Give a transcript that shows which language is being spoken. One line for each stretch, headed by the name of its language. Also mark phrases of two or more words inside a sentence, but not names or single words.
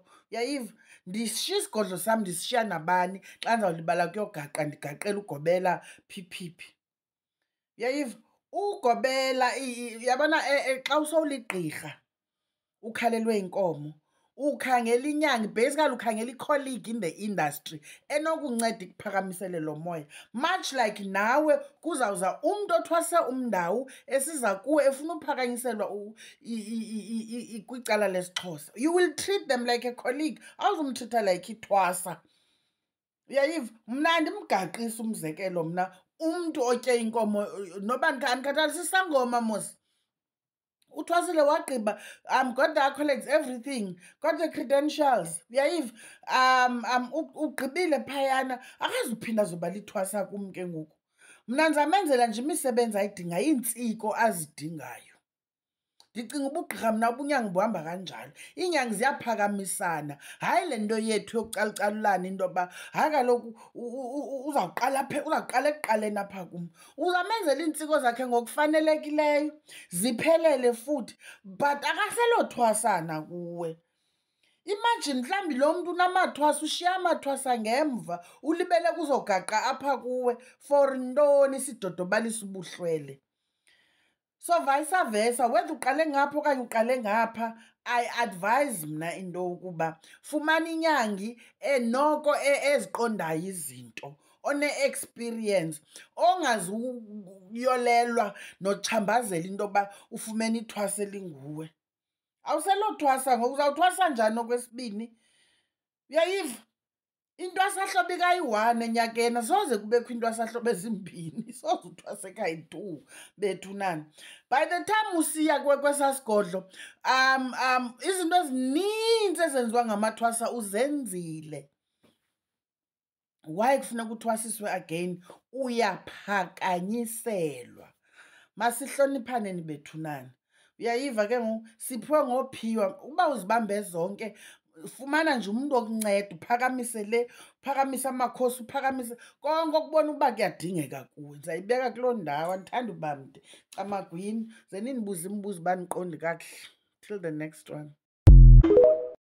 Xhosa: Uyayiva? Ndishiya isigodlo sam, ndisishiya nabani xa ndizawulibala kuyogaqa, ndigaqela ugobela phiphiphi. Uyayiva? Ugobela, uyabona xa usowuligqirha ukhalelwe yinkomo, ukhangela inyanga, basically ukhangela i-colleague
English: in the industry
Xhosa: enokunceda ikuphakamisele lo moya.
English: Much like
Xhosa: nawe kuzawuza umntu othwase umndawu esiza kuwe efuna uphakanyiselwa kwicala lesiXhosa.
English: You will treat them like a colleague,
Xhosa: awuzumtreatha like ithwasa. Uyayiva? Mna andimgaqisi umzekelo mna, umntu otye inkomo, noba andikhathalisi isangoma mos. Uthwasile wagqiba,
English: got the accolades, everything, got the credentials.
Xhosa: Uyayiva? Ugqibile phayana, akazuphinda zoba lithwasa kum ke ngoku. Mna ndizamenzela nje imisebenzi ayidingayo, iintsiko azidingayo. Ndicinga ubugqirha mna ubunyango buhamba kanjalo. Iinyanga ziyaphakamisana, hayi le nto yethu yokucalucalulana into yoba hayi kaloku uzawuqala ekuqaleni apha kum. Uzamenzela iintsiko zakhe ngokufanelekileyo, ziphelele futhi, but akaselothwasana kuwe. Imagine mhlawumbi lo mntu unamathwasa, ushiya amathwasa ngemva, ulibele kuzogaqa apha kuwe. For ntoni? Sidodobalisa ubuhlwele.
English: So vice versa,
Xhosa: whether uqale ngapha okanye uqale ngapha,
English: I advise
Xhosa: mna into yokuba fumana inyangi noko eziqondayo izinto, one-experience, ongazuyolelwa nochambazela into yoba ufumene ithwasa elinguwe. Awuselothwasa ngoku, uzawuthwasa njani okwesibini? Uyayiva? Intwasahlobo ikayi-1 enyakeni, soze kubekho intwasahlobo ezimbini, soze uthwase kayi-2 bethunana.
English: By the time
Xhosa: usiya kwesaa sigodlo, izinto ezininzi ezenziwa ngamathwasa uzenzile. Why kufuneka uthwasiswe again? Uyaphakanyiselwa. Masihloniphaneni bethunana. Uyayiva ke ngoku? Siphiwe ngophiwa. Uba uzibambe zonke, fumana nje umntu wokunceda, uphakamise le, uphakamise amakhosi, uphakamise konke okubona ukuba kuyadingeka kuwe. Ndizayibeka kuloo ndawo, andithandi uba mde. Camagwini, ze nindibuze imibuzo uba ndiqonde kakuhle.
English: Till the next one.